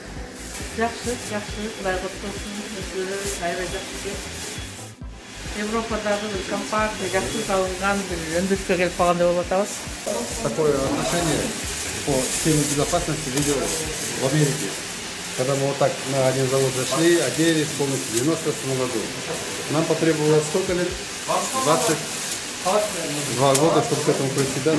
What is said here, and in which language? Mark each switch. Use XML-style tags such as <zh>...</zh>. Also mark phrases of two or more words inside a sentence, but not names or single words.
<ky>Жакшы, Кудай котконсун, өзүлөрү аябай жакшы. Европадагы бир компактный, жакшы салынган бир өндүрүшкө келип калгандай болуп атабыз.</ky> <ru>Такое отношение по системе безопасности видел в Америке. Когда мы вот так на один завод зашли, оделись полностью в 98 году. Нам потребовалось сколько лет? 20 2 года, чтобы к этому прийти, да?</ru>